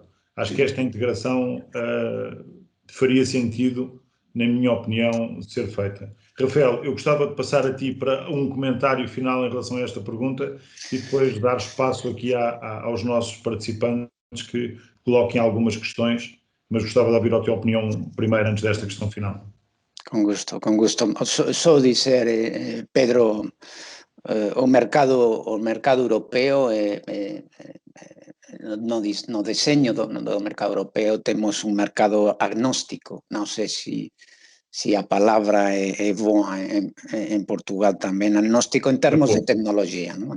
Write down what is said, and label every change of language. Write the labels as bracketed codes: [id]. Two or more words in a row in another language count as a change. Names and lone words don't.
[pt] Acho que esta integração faria sentido, na minha opinião, ser feita. Rafael, eu gostava de passar a ti para um comentário final em relação a esta pergunta e depois dar espaço aqui aos nossos participantes que coloquem algumas questões, mas gostava de ouvir a tua opinião primeiro antes desta questão final. [es] Con gusto, con gusto. [pt] Só dizer, [gl] Pedro, o mercado europeo, no deseño do mercado europeo temos un mercado agnóstico. Non sei se a palabra é boa en Portugal tamén, agnóstico en termos de tecnología, ¿no?